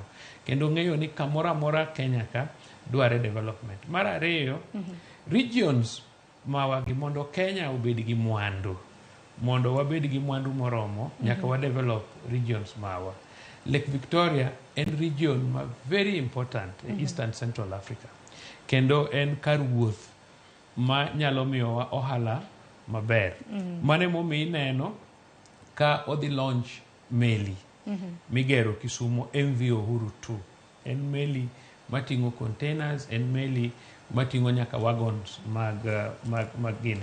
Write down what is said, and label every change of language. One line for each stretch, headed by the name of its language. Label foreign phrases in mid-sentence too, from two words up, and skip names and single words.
Luo (Kenya and Tanzania): Kendo ng'eyo ni kamora mora Kenya ka dware development. Mar ariyo, regions mawagi mondo Kenya obed gi mwandu. Mondo wabed gi mwandu moromo, nyaka wa
English: develop regions
Luo (Kenya and Tanzania): mawa.
English: Lake Victoria
Luo (Kenya and Tanzania): en
English: region ma very important in Eastern Central Africa.
Luo (Kenya and Tanzania): Kendo en kar wuoth ma nyalo miyowa ohala maber. Mane momi neno ka odhi launch meli migero Kisumu MV Uhuru 2. En meli mating'o containers, en meli mating'o nyaka wagons mag gine.